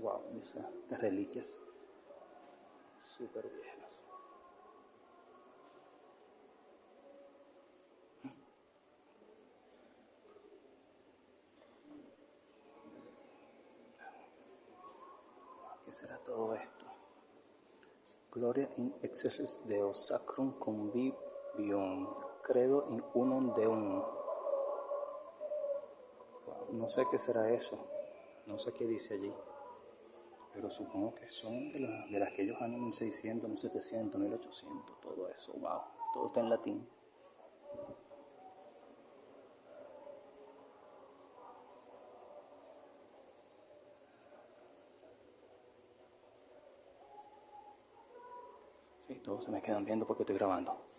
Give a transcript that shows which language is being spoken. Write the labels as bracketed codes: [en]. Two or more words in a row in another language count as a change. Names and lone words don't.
[es] Wow, esas reliquias súper viejas. ¿Qué será todo esto? [la] Gloria in excelsis Deo sacrum convivium, credo in unum Deum. [es] No sé qué será eso, no sé qué dice allí, pero supongo que son de aquellos años 1600, 1700, 1800, todo eso, wow, todo está en latín. Sí, todos se me quedan viendo porque estoy grabando.